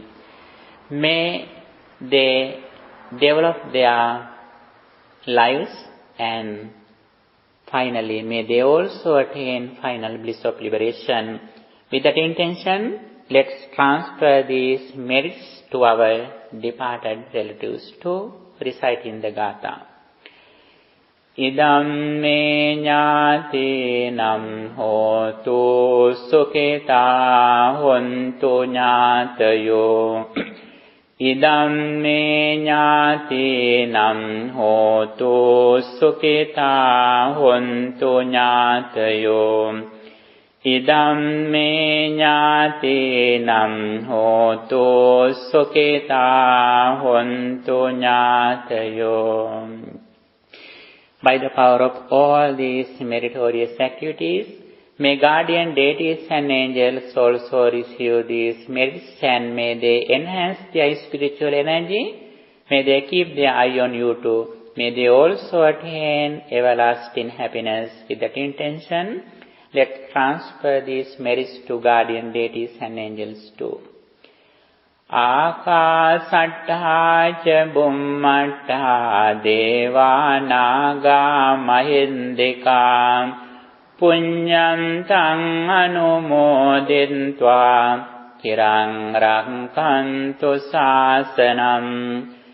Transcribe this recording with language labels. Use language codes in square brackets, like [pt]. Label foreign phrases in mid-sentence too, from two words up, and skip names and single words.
[en] May they develop their lives, and finally may they also attain final bliss of liberation. With that intention, let's transfer these merits to our departed relatives to recite in the Gatha. [pi] Idam me ñātīnam hotu sukhitā hontu ñātayo. Idam me ñātīnam hotu sukhitā hontu ñātayo. Idam me ñātīnam hotu sukhitā hontu ñātayo. [en] By the power of all these meritorious activities, may guardian deities and angels also receive these merits, and may they enhance their spiritual energy. May they keep their eye on you too. May they also attain everlasting happiness. With that intention, let's transfer these merits to guardian deities and angels too. [pi] Ākāsaṭṭhā ca bhummaṭṭhā devā nāgā mahiṇ්ඩikā puññantaṃ anumodintvā chiraṃ rakkhantu sāsanam.